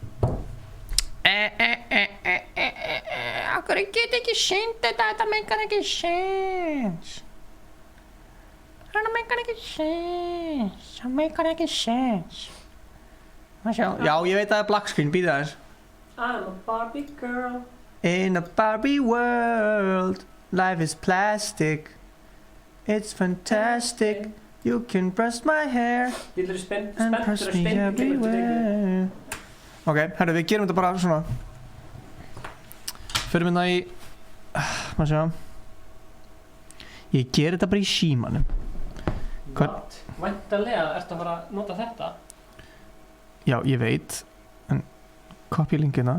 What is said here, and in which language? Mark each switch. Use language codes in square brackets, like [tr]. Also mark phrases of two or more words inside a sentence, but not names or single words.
[is] Akkur ég get ekki sýnt þetta meikar ekki sens. Það meikar ekki sens. Maður sjá. Já, ég veit að það er [en] black screen, [is] býða þess. [en] I'm a Barbie girl. In a Barbie world, life is plastic. It's fantastic. You can brush my hair and brush me everywhere. [is] Ok, herru, við gerum þetta bara svona. Förum hérna í... Má sjá. Ég ger þetta bara í símanum. Væntanlega ertu að fara að nota þetta. Já, ég veit. En copy linkina.